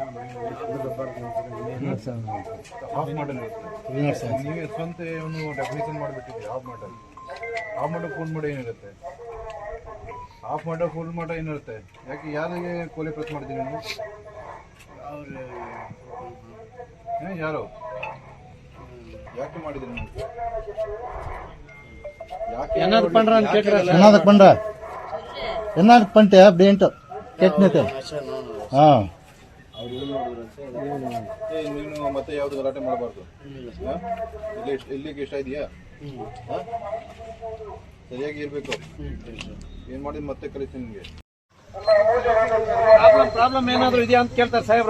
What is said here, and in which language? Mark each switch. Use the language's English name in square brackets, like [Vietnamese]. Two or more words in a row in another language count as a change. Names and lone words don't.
[Kannada] ನೀವೇ ಸ್ವಂತ ಡೆಫಿನೇಷನ್ ಮಾಡಿಬಿಟ್ಟಿದ್ರಿ. ಆಫ್ ಮಾಡೋ ಫೋನ್ ಮಾಡೋ ಏನಿರುತ್ತೆ? ಆಫ್ ಮಾಡೋ ಫೋನ್ ಮಾಡೋ ಏನಿರುತ್ತೆ? ಯಾಕೆ ಯಾರಿಗೆ ಕೊಲೆ ಪ್ರಯತ್ನ ಮಾಡಿದ್ದೀನಿ ನೀವು? ಯಾರು ಯಾಕೆ ಮಾಡಿದ್ರಿ ನೀವು? [Tamil] என்னதுக்கு பண்ற என்னதுக்கு பண்ணிட்டு அப்படி கேட்னது? [Kannada] ನೀನು ಮತ್ತೆ ಯಾವ್ದು ಗಲಾಟೆ ಮಾಡಬಾರ್ದು. ಇಲ್ಲಿಗೆ ಇಷ್ಟ ಇದೆಯಾ? ಸರಿಯಾಗಿ ಇರ್ಬೇಕು. ಏನ್ ಮಾಡಿದ್ ಮತ್ತೆ ಕಲಿಸ್ತೀನಿ ನಿಮ್ಗೆ. ಪ್ರಾಬ್ಲಮ್ ಏನಾದ್ರು ಇದೆಯಾ ಅಂತ ಕೇಳ್ತಾರೆ ಸಾಹೇಬ್ರು.